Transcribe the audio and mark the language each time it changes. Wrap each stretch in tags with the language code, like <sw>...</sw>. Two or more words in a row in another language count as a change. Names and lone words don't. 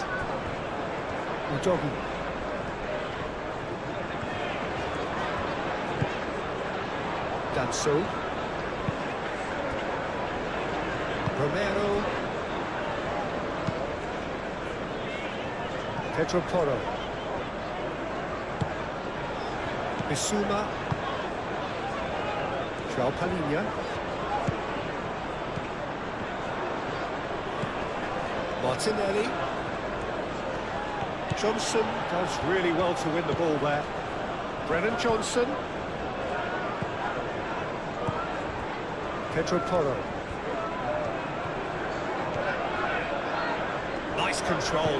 <en>Udogi. Danso. Romero. Pedro Porro. Bissouma. João Palhinha. Martinelli. Johnson does really well to win the ball there. Brennan Johnson. Pedro Porro. Nice control.</en>